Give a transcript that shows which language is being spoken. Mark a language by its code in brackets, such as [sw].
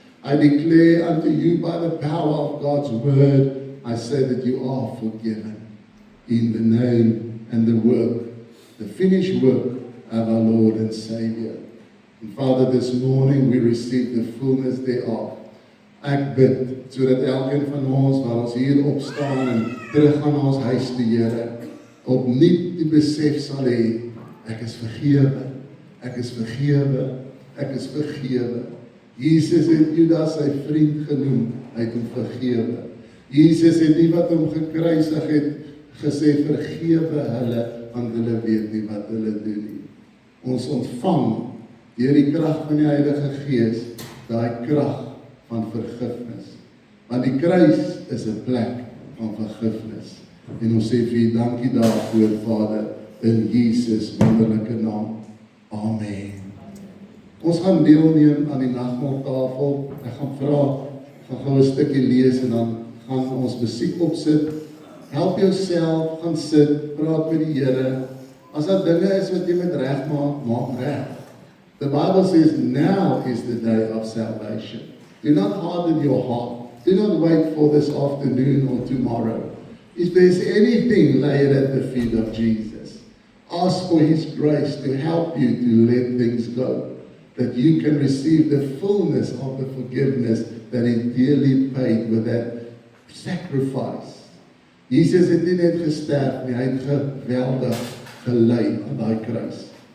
[en] I declare unto you by the power of God's word, I say that you are forgiven in the name and the work, the finished work of our Lord and Savior. And Father, this morning we receive the fullness thereof. [af] Ek bid, sodat elkeen van ons, waar ons hier opstaan en terug gaan ons huis toe, Here, opnuut die besef sal hê, ek is vergewe, ek is vergewe, ek is vergewe. Jesus het Judas sy vriend genoem, hy het hom vergewe. Jesus het die wat hom gekruisig het, gesê vergewe hulle, want hulle weet nie wat hulle doen nie. Ons ontvang deur die krag van die Heilige Gees, daai krag van vergifnis. Want die kruis is 'n plek van vergifnis. En ons sê vir u dankie daarvoor, Vader, in Jesus wonderlike naam. Amen. Ons gaan deelneem aan die nagmaaltafel. Ek gaan vra, gaan gou 'n stukkie lees en dan gaan ons musiek opsit. Help jouself, gaan sit, praat met die Here. As daar dinge is wat jy moet regmaak, maak reg. [en] The Bible says, now is the day of salvation. Do not harden your heart. Do not wait for this afternoon or tomorrow. If there's anything, lay it at the feet of Jesus. Ask for his grace to help you to let things go, that you can receive the fullness of the forgiveness that he dearly paid with that sacrifice. [af] Jesus het nie net gesterf nie, hy het geweldig gelei aan daai kruis.